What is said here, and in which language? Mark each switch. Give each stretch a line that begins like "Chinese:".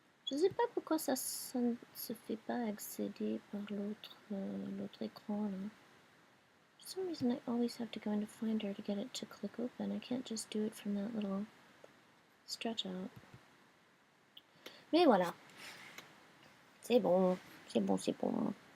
French: Je sais pas pourquoi ça ne se fait pas accéder par l'autre écran là.
English: For some reason I always have to go into Finder to get it to click open. I can't just do it from that little stretch out.
French: Mais voilà. C'est bon, c'est bon, c'est bon.